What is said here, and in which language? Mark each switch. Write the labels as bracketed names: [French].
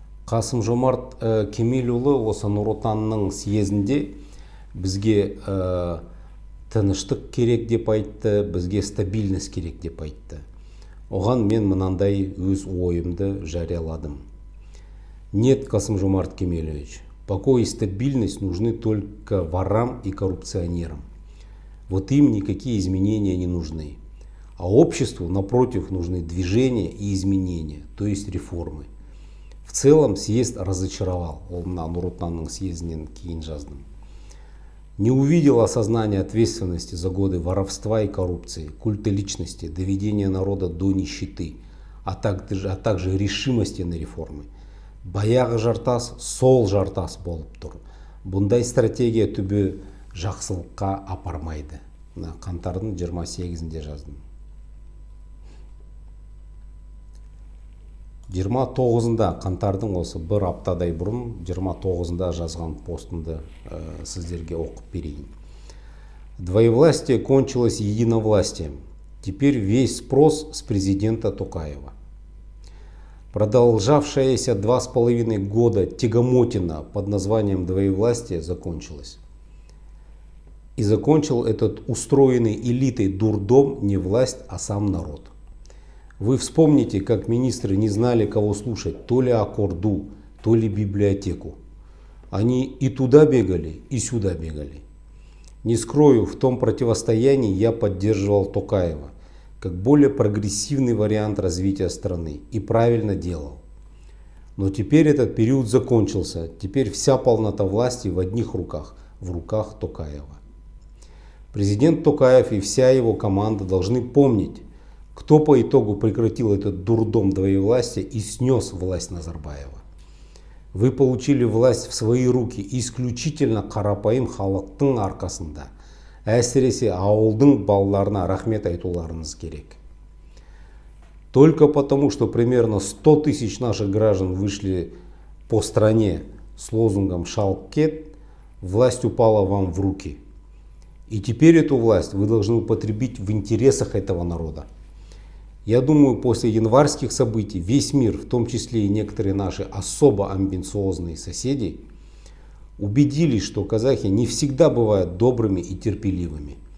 [Kazakh] Қасым-Жомарт Кемелұлы осы Нұр Отанның съезінде бізге тыныштық керек деп айтты, бізге стабильность керек деп айтты. Оған мен мынандай өз ойымды жарияладым. [Russian] Нет, Касым-Жомарт Кемелевич, покой и стабильность нужны только ворам и коррупционерам. Вот им никакие изменения не нужны. А обществу, напротив, нужны движения и изменения, то есть реформы. В целом съезд разочаровал. [Kazakh] Ол мына Нұр Отанның съезінен кейін жаздым. [Russian] Не увидел осознания ответственности за годы воровства и коррупции, культа личности, доведения народа до нищеты, а также решимости на реформы. [Kazakh] Баяғы жартас сол жартас болып тұр. Бұндай стратегия түбі жақсылыққа апармайды. Қаңтардың 28-інде жаздым. 29-ында қаңтардың осы бір аптадай бұрын 29-ында жазған постымды сіздерге оқып берейін. [Russian] Двоевластие кончилось единовластием. Теперь весь спрос с президента Токаева. Продолжавшаяся 2,5 года тягомотина под названием двоевластие закончилась. И закончил этот устроенный элитой дурдом не власть, а сам народ. Вы вспомните, как министры не знали, кого слушать, то ли Аккорду, то ли библиотеку. Они и туда бегали, и сюда бегали. Не скрою, в том противостоянии я поддерживал Токаева, как более прогрессивный вариант развития страны, и правильно делал. Но теперь этот период закончился, теперь вся полнота власти в одних руках, в руках Токаева. Президент Токаев и вся его команда должны помнить, кто по итогу прекратил этот дурдом двоевластия и снес власть Назарбаева. Вы получили власть в свои руки исключительно [Kazakh] қарапайым халықтың арқасында. Әсіресе ауылдың балаларына рахмет айтуларыңыз керек. [Russian] Только потому, что примерно 100 тысяч наших граждан вышли по стране с лозунгом [Kazakh] «Шалк кет», [Russian] власть упала вам в руки. И теперь эту власть вы должны употребить в интересах этого народа. Я думаю, после январских событий весь мир, в том числе и некоторые наши особо амбициозные соседи, убедились, что казахи не всегда бывают добрыми и терпеливыми.